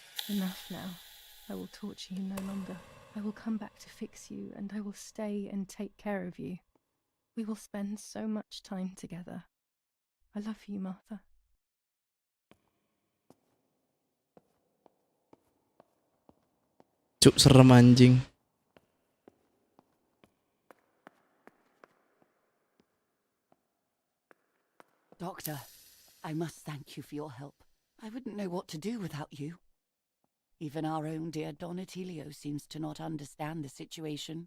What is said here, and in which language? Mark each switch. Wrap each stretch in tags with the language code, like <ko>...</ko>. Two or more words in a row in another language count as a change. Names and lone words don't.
<en>Enough now. I will torture you no longer. I will come back to fix you, and I will stay and take care of you. We will spend so much time together. I love you, Martha.</en> <id>Cuk, serem anjing.</id> <en>Doctor, I must thank you for your help. I wouldn't know what to do without you. Even our own dear Don Attilio seems to not understand the situation.</en>